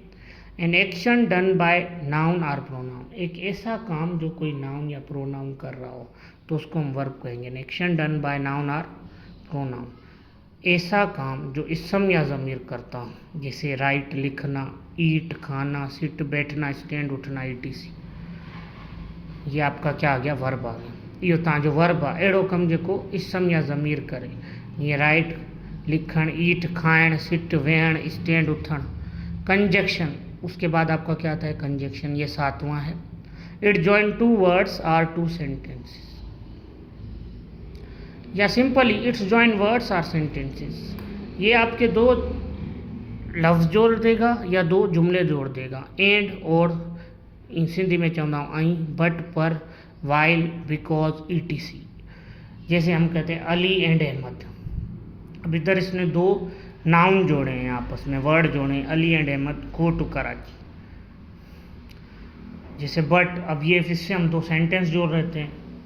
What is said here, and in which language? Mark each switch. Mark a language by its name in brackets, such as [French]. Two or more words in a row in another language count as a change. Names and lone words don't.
[English] an action done by noun or pronoun, [Urdu] ایک ایسا کام جو کوئی ناؤن یا پروناؤن کر رہا ہو تو اس کو ہم ورب کہیں گے. [English] an action done by noun or pronoun, [Urdu] ایسا کام جو اسم یا ضمیر کرتا ہوں، جیسے رائٹ لکھنا، ایٹ کھانا، سٹ بیٹھنا، سٹینڈ اٹھنا، etc. ये आपका क्या आ गया? वर्ब आ गया। [Sindhi] इहो तव्हांजो वर्ब आहे, अहिड़ो कमु जेको इसम या ज़मीर करे। जीअं राइट लिखण, ईट खाइण, सिट वेहण, स्टैंड उठण। [Urdu] कंजक्शन, उसके बाद आपका क्या आता है? कंजक्शन, ये 7वां है। [English] it join 2 words or 2 sentences, یا simply it's join words or sentences. [Urdu] ये आपके 2 लफ्ज़ जोड़ देगा या 2 जुमले जोड़ देगा। [English] एंड, और, [Sindhi] इन सिंधी में चवंदा आहियूं ऐं, [English] but, پر, while, because, etc. [Urdu] جیسے ہم کہتے ہیں علی اینڈ احمد۔ اب ادھر اس نے 2 ناؤن جوڑے ہیں، آپس میں ورڈ جوڑے ہیں, [English] Ali and Ahmad go to Karachi. [Urdu] जैसे बट, अब ये फिर से हम 2 सेंटेंस जोड़ रहते हैं।